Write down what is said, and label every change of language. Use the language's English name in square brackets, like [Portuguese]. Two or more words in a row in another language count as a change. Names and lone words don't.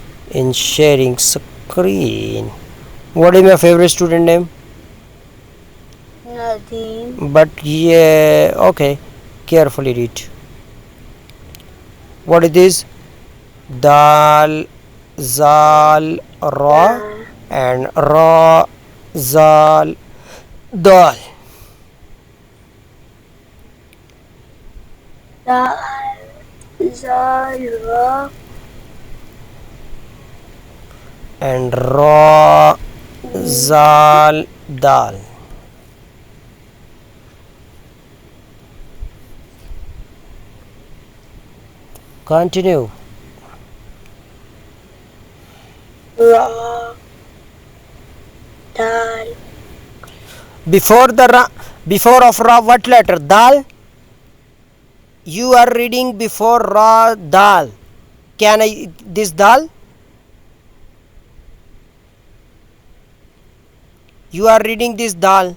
[English] in sharing screen. What is my favorite student name? Nadeem. But yeah, okay, carefully read. What it is? Dal, zal, ra, Da. and ra, zal, dal. Da. Zara. And ra, zal, dal. Continue. Ra. Dal. Before the ra, before of ra, what letter? Dal. You are reading before ra, dal. Can I this dal? You are reading this dal.